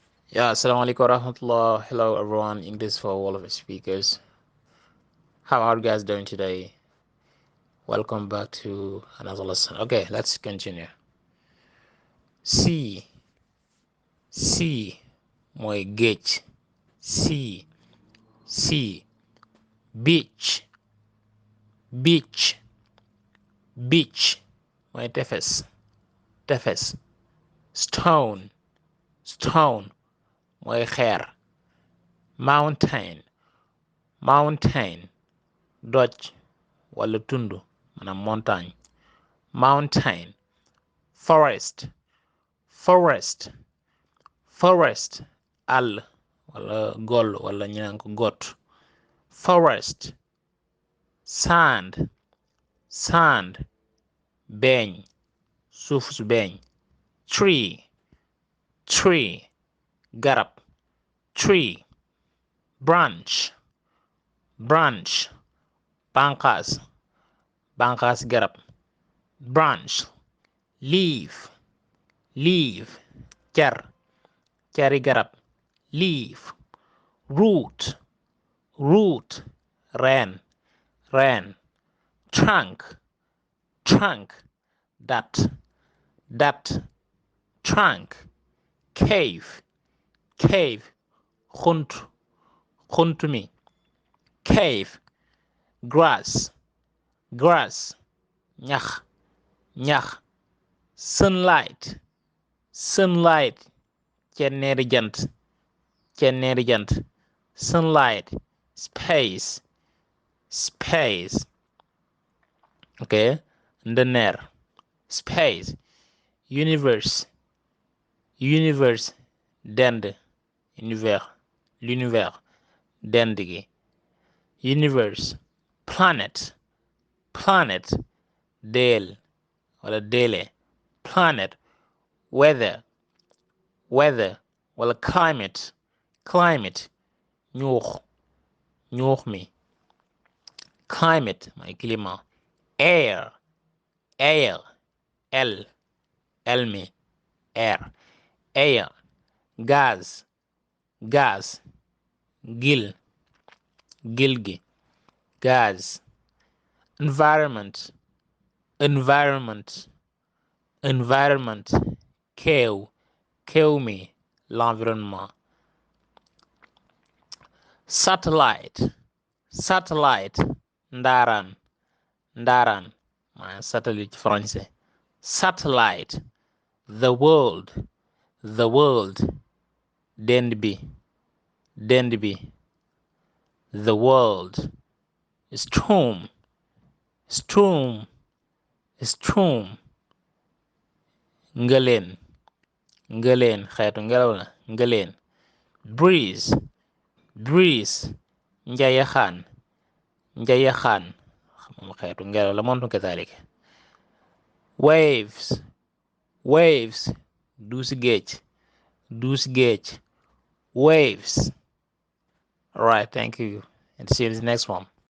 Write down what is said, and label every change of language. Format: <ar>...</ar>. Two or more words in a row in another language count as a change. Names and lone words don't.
<en>Yeah,</en> <ar>assalamu alaikum warahmatullah.</ar> <en>Hello everyone, English for all of the speakers. How are you guys doing today? Welcome back to another lesson. Okay, let's continue. Sea, sea,</en> <wo>mooy géej.</wo> <en>Sea, sea. Beach, beach, beach,</en> <wo>mooy tefes, tefes.</wo> <en>Stone, stone,</en> <wo>mooy xeer.</wo> <en>Mountain, mountain,</en> <wo>doj wala tund maanaam montagne.</wo> <en>Mountain. Forest, forest, forest.</en> <wo>Àll wala gol wala ñu naan ko got.</wo> <en>Forest. Sand, sand.</en> <wo>Beeñ, suuf su beeñ.</wo> <en>Tree, tree. Garab, tree. Branch, branch.</en> <wo>Bànqaas, bànqaas garab.</wo> <en>Branch. Leaf, leaf.</en> <wo>Car, cari garab. Leaf.</wo> <en>Root, root.</en> <wo>Reen, reen.</wo> <en>Trunk, trunk.</en> <wo>Dat, dat.</wo> <en>Trunk. Cave, cave.</en> <wo>Xunt, xunt mi.</wo> <en>Cave. Grass, grass.</en> <wo>Ñax, ñax.</wo> <en>Sunlight, sunlight.</en> <wo>Cenneeri jant, cenneeri jant.</wo> <en>Sunlight. Space, space.</en> <wo>Okay, ndëneer. Space.</wo> <en>Universe, universe.</en> <wo>Dend, univers, l'univers. Dend gi.</wo> <en>Universe. Planet, planet.</en> <wo>Deel wala deele.</wo> <en>Planet. Weather, weather wala climate, climate.</en> <wo>Ñuux, ñuux mi. Climate mooy climat.</wo> <en>Air, air. El mi. Air, air. Gaz, gaz.</en> <wo>Gil, gil gi.</wo> <en>Gaz. Environment, environment, environment.</en> <wo>Keew, keew mi. L'environnement.</wo> <en>Satellite, satellite.</en> <wo>Ndaaraan, ndaaraan. Maanaam satellite ci français.</wo> <en>Satellite. The world, the world.</en> <wo>Dend bi, dend bi.</wo> <en>The world. Storm, storm, storm.</en> <wo>Ngëleen, ngëleen. Xeetu ngelaw la. Ngëleen.</wo> <en>Breeze, breeze.</en> <wo>Njayaxaan, njayaxaan. Moom xeetu ngelaw la moom kazaalika.</wo> <en>Waves, waves.</en> <wo>Duusi géej, duusi géej.</wo> <en>Waves. All right, thank you and see you in the next one.</en>